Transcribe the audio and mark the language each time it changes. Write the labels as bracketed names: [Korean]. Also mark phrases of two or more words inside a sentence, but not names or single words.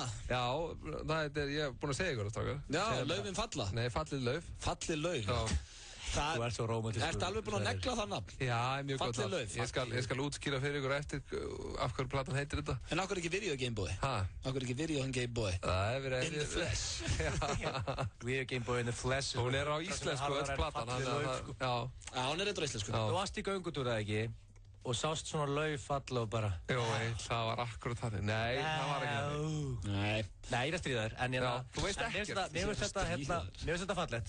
[Icelandic] Já, ég er búinn að segja ykkur það, strákar. Já, laufin falla. Nei, fallið lauf. Fallið lauf. Þú ert svo rómantískur. Ertu alveg búinn að negla það nafn? Já, mjög gott Fallið nafn. Ég skal útskýra fyrir ykkur eftir af hverju platan heitir þetta. En af hverju ekki Video Game Boy? Af hverju ekki Video Game Boy? Það hefur verið... [English] In the flesh. Video Game Boy in the flesh. [Icelandic] Hún á íslensku, öll platan. Já, hún reyndar á íslensku. Þú varst í göngutúr eða ekki? Og sást svona lauf falla og bara... Jú, það var akkurat þannig. Nei, það var ekki þannig. Nei, ég er að stríða þér, en þú veist ekkert. Mér finnst þetta fallegt.